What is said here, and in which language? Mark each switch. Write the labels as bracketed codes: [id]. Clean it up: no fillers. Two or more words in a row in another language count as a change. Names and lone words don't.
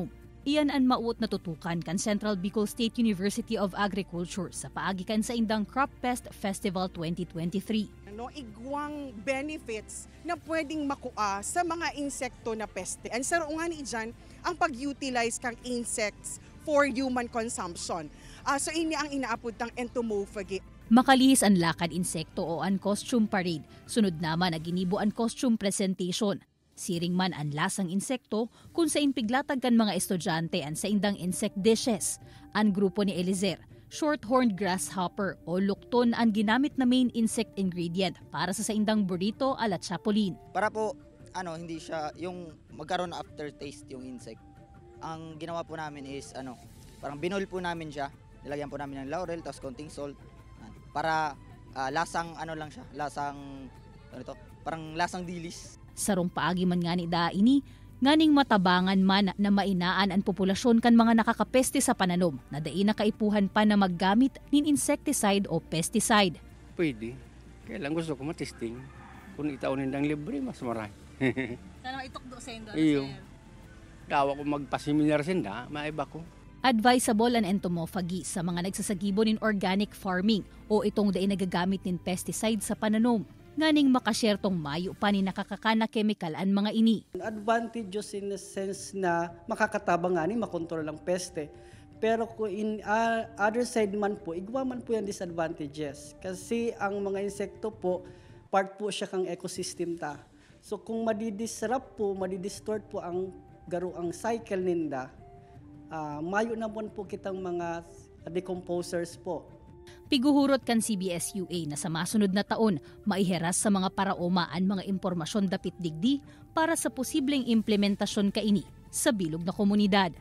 [bik] Iyan ang mauot na tutukan kan Central Bicol State University of Agriculture sa paagikan sa indang Crop Pest Festival 2023. Igwang benefits na pwedeng makuha sa mga insekto na peste. And sa rungan dyan, ang pag-utilize kang [en] insects for human consumption. [bik] So ini ang inaapod ng entomophagy. Makalihis ang lakad insekto o ang [en] costume parade. [bik] Sunod naman ang ginibo ang [en] costume presentation. [bik] Siring man ang lasang insekto kung sa inpiglatag kan mga estudyante ang sa indang [en] insect dishes. [bik] Ang grupo ni Elizer, [en] short-horned grasshopper [bik] o lukton ang ginamit na [en] main insect ingredient [bik] para sa indang burrito ala chapulin. [tl] Para po hindi siya yung magkaroon na aftertaste yung insect. Ang ginawa po namin is parang binol po namin siya. Nilagyan po namin ng laurel tapos konting salt para lasang lang siya, parang lasang dilis. [bik] Sarong paagi man nga ni ini, nganing matabangan man na mainaan ang populasyon kan mga nakakapeste sa pananom na dai na kaipuhan pa na maggamit nin insecticide o pesticide. Pwede. [tl] Kailan gusto ko matesting. Kung itaunin ng libre, mas marami. [bik] Sana itukdo sa indo. Iyo. Dawa ko magpaseminar sinda, maiba ko. Advisable ang entomophagy sa mga nagsasagibo nin [en] organic farming [bik] o itong dai nagagamit nin pesticide sa pananom. Nganing makasyertong mayo pa ni nakakakana chemical ang mga ini. [en] Advantages in the sense [bik] na makakatabang nga ni makontrol ang peste. Pero kung [en] in other side [bik] man po, igwa man po yung disadvantages. Kasi ang mga insekto po, part po siya kang ecosystem ta. So kung madidisrupt po, madidistort po ang garuang cycle ninda, mayo na po kitang mga decomposers po. Piguhurot kan CBS-UA na sa masunod na taon, maiheras sa mga paraoma ang mga impormasyon dapit digdi para sa posibleng implementasyon kaini sa bilog na komunidad.